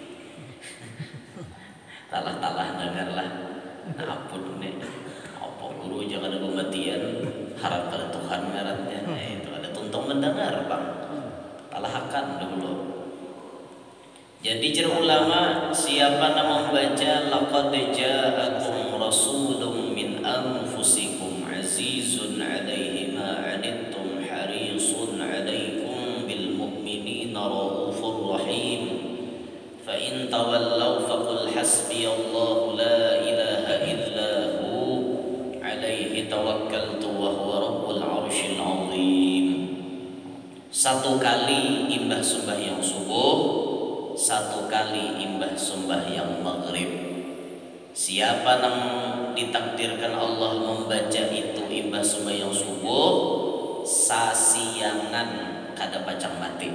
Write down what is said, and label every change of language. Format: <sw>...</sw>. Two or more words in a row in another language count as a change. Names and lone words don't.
<bjn>Talah-talah dengarlah. Nah ampun nih, apa guru jangan ada kematian, harap pada Tuhan ngarannya. Nah itu ada tuntung mendengar bang. Talahakan dulu. Jadi jar ulama, siapa nama membaca</bjn> <ar>لقد جاءكم رسول من أنفسكم عزيز عليه ما عنتم حريص عليكم بالمؤمنين رءوف رحيم فإن تولوا فقل حسبي الله لا إله إلا هو عليه توكلت وهو رب العرش العظيم.</ar> <bjn>Satu kali imbah sembahyang subuh, satu kali imbah sembahyang maghrib. Siapa yang ditakdirkan Allah membaca itu imbah sembahyang subuh, sasiangan kada pacang mati.</bjn>